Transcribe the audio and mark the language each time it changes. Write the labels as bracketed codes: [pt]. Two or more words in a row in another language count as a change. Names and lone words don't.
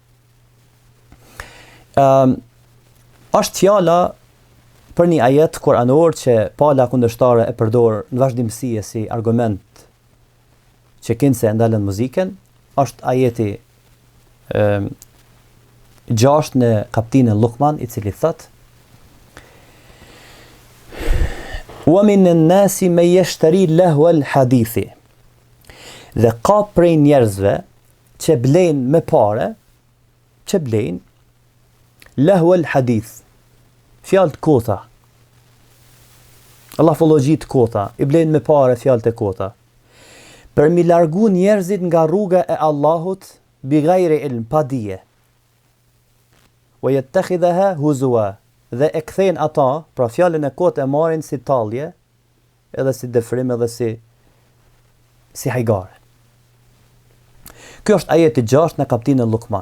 [sq] Është fjala për një ajet kuranor që pala kundërshtare e përdor në vazhdimsi si argument që kinse e ndalën muzikën, është ajeti 6 në kapitullin Luqman, i cili thot: [ar] ومن الناس من يشتري لهو الحديث." [sq] Dhe ka prej njerëzve që blejnë me pare, që blejnë [ar] لهو الحديث, [sq] fjalë të kota. Allafologjit të kota, i blejnë me pare fjalë të kota. Për mi largu njerëzit nga rruga e Allahut [ar] بغير علم, [sq] pa dije. [ar] ويتخذها هزوا, [sq] dhe e kthejnë ata, pra fjalën e kotë e marrin si tallje, edhe si dëfrim edhe si hajgare. Ky është ajeti 6 në kapitullin Luqman.